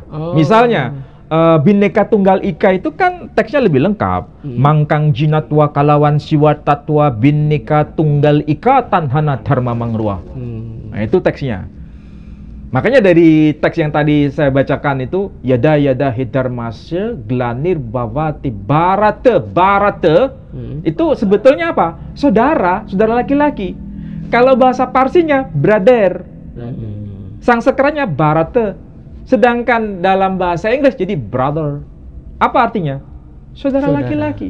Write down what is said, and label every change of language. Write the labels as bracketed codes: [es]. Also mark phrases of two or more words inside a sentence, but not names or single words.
[id] Misalnya, Bhinneka Tunggal Ika itu kan teksnya lebih lengkap. [kaw] Mangkang jinatwa kalawan siwa tatwa Bhinneka Tunggal Ika tanhana dharma mangrua. [id] Nah, itu teksnya. Makanya dari teks yang tadi saya bacakan itu [sa] यदा हिधर्मस्य ग्लानिर् भवति भारत. [id] Itu sebetulnya apa? Saudara laki-laki. Kalau bahasa Parsinya brother. Sanskertanya Bharata. Sedangkan dalam bahasa Inggris jadi brother. Apa artinya? Saudara laki-laki.